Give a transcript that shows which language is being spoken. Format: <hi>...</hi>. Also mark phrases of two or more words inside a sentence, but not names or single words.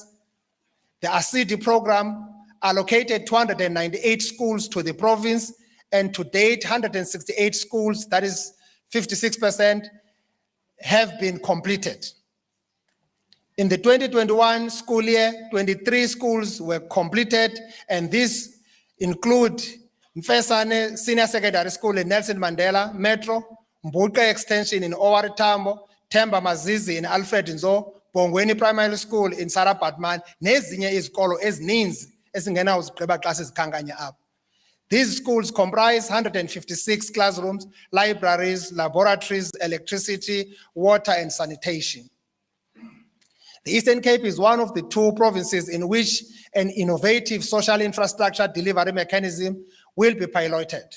<en>The ASIDI program allocated 298 schools to the province, and to date, 168 schools, that is 56%, have been completed. In the 2021 school year, 23 schools were completed, and these include Mfesane Senior Secondary School in Nelson Mandela Metro, Mbuka Extension in Owari Tambo, Temba Mazizi in Alfred Nzo, Bongweni Primary School in Sarah Batman,</en> <xh>nezinye izikolo ezininzi ezingenawo zigqiba xa sizikhankanya apha.</xh> <en>These schools comprise 156 classrooms, libraries, laboratories, electricity, water, and sanitation. The Eastern Cape is one of the 2 provinces in which an innovative social infrastructure delivery mechanism will be piloted.</en>